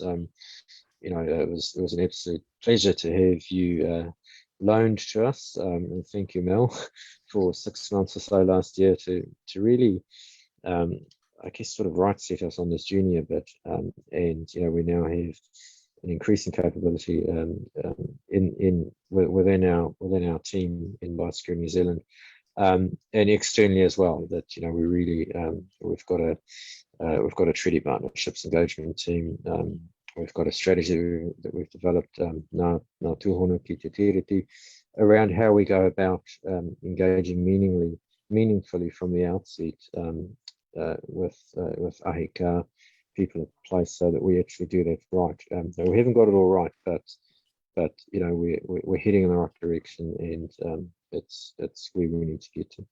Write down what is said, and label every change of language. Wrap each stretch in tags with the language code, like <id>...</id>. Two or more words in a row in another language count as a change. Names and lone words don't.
<en>You know, it was an absolute pleasure to have you loaned to us, and thank you, Mel, for 6 months or so last year to really I guess sort of set us on this journey a bit, and you know, we now have an increasing capability within our team in Biosecurity New Zealand, and externally as well. That you know, we really we've got a treaty partnerships engagement team. We've got a strategy that we've developed Ngā Tūhono ki te tiriti around how we go about engaging meaningfully from the outset with ahika people at place, so that we actually do that right. So we haven't got it all right, but you know, we're heading in the right direction, and it's where we need to get to.</en>